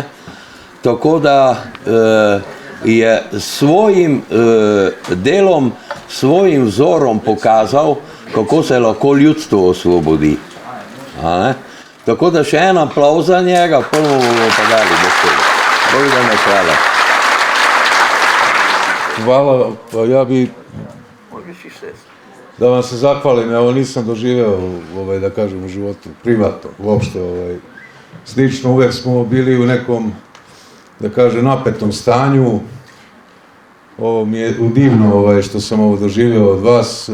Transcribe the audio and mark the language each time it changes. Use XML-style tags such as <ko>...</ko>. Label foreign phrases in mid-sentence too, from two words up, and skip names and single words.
<sl>Tako da je svojim delom, svojim vzorom pokazal, kako se lahko ljudstvo osvobodi. A ne? Tako da še en aplavz za njega, prvo bomo pa dali besedo. Bogdane, hvala.</sl> <sr>Hvala, pa ja bi da vam se zahvalim, evo nisam doživeo, da kažem, u životu, privatno, uopšte, slično, uvek smo bili u nekom, da kažem, napetom stanju. Ovo mi je divno što sam ovo doživeo od vas.</sr>